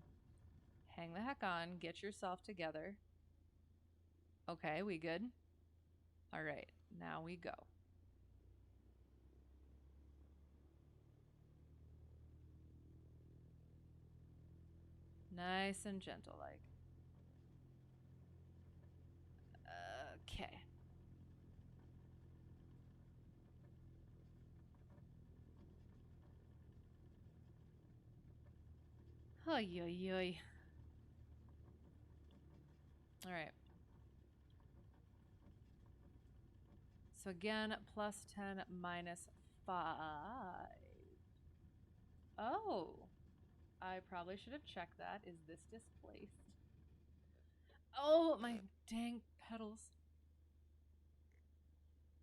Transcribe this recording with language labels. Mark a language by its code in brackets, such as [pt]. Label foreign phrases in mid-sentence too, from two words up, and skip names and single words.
[en] Hang the heck on. Get yourself together. Okay, we good? All right, now we go. Nice and gentle like. Okay. Oy, oy, oy. All right. So again, plus 10 minus 5. Oh, I probably should have checked that. Is this displaced? Oh, my dang pedals.